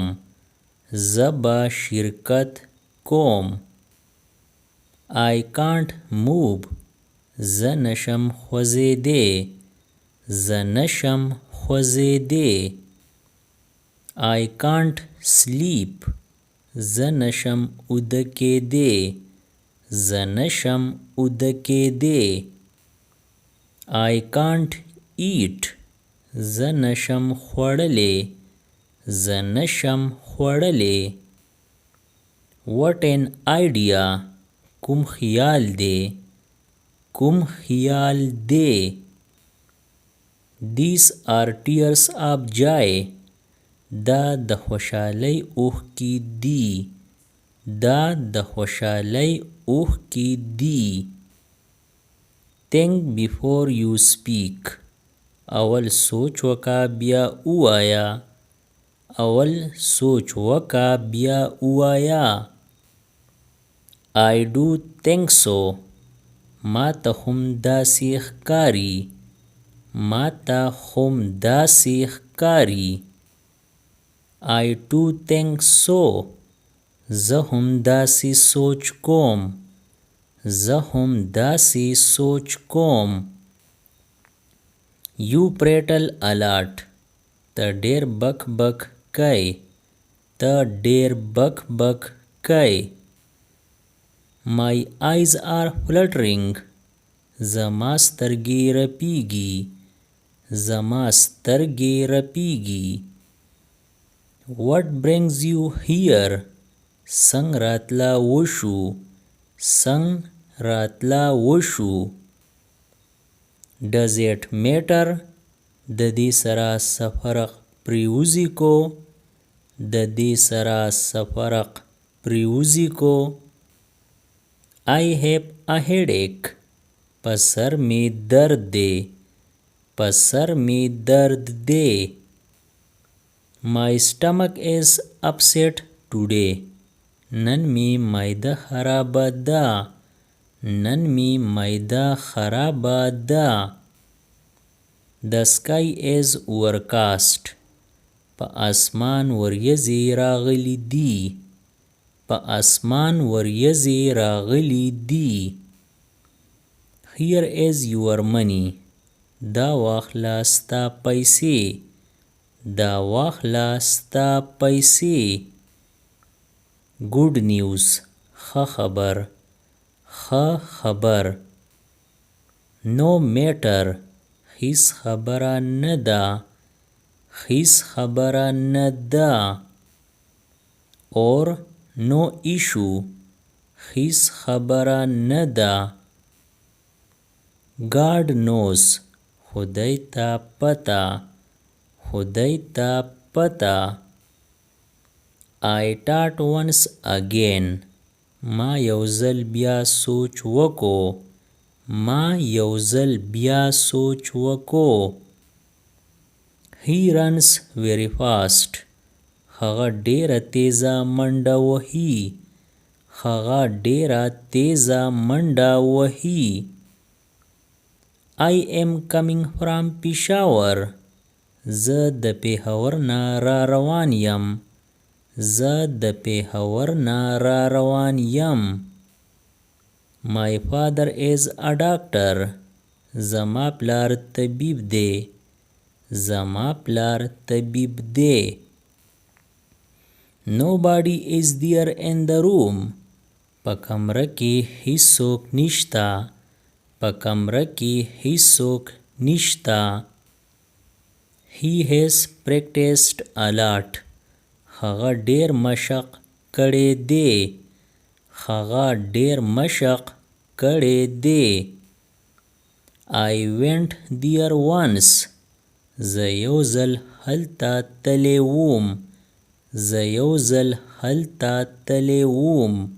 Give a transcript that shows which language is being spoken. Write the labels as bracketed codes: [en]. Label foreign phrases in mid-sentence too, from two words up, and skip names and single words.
[ps] زه به شرکت کوم. [en] I can't move. [ps] زه نشم خوځېدی. زه نشم خوځېدی. [en] I can't sleep. [ps] زه نشم اوده کېدی. زه نشم اوده کېدی. [en] I can't eat. [ps] زه نشم خوړلی. زه نشم خوړلی. [en] What an idea. [ps] کوم خیال دی. کوم خیال دی. [en] These are tears of joy. [ps] دا د خوشحالۍ اوښکې دي. دا د خوشحالۍ اوښکې دي. [en] Think before you speak. [ps] اول سوچ وکا بیا اوایا. اول سوچ وکا بیا اوایا. [en] I do think so. [ps] ما ته هم داسې ښکاري ما ته هم داسې ښکاري [en] I too think so [ps] زه هم داسې سوچ کوم زه هم داسې سوچ کوم [en] You prattle a lot [ps] ته ډېر بک بک کوې ته ډېر بک بک کوې [en] My eyes are fluttering [ps] زما سترګې رپیږي زما سترګې رپیږي [en] What brings you here [ps] څنګ راتله وشو څنګ راتله وشو [en] Does it matter [ps] د دې سره څه فرق پریوزي کو د دې سره څه فرق پریوزي کو [en] I have a headache [ps] په سر می درد دی په سر می درد دی [en] My stomach is upset today [ps] نن می معده خرابه ده نن می معده خرابه ده [en] The sky is overcast [ps] په اسمان وریځې راغلي دي په اسمان وریځې راغلي دي [en] Here is your money [ps] دا واخله ستا پیسې دا واخله ستا پیسې [en] Good news [ps] ښه خبر ښه خبر [en] No matter [ps] هیڅ خبره نه ده هیڅ خبره نه ده [en] Or no issue [ps] هیڅ خبره نه ده [en] God knows [ps] خدای ته پته خدای ته پته [en] I thought once again [ps] ما یو ځل بیا سوچ وکړو ما یو ځل بیا سوچ وکړو [en] He runs very fast [ps] هغه ډیره تیزه منډه وهي هغه ډیره تیزه منډه وهي [en] I am coming from Peshawar [ps] زه د پېښور نه را روان یم زه د پېښور نه را روان یم [en] My father is a doctor [ps] زما پلار طبیب دی زما پلار طبیب دی [en] Nobody is there in the room [ps] په کمره کې هیڅوک نشته په کمره کې هیڅوک نشته [en] He has practiced a lot [ps] هغه ډیر مشق کړی دی هغه ډیر مشق کړی دی [en] I went there once [ps] زه یو ځل هلته تللی وم زه یو ځل هلته تللی وم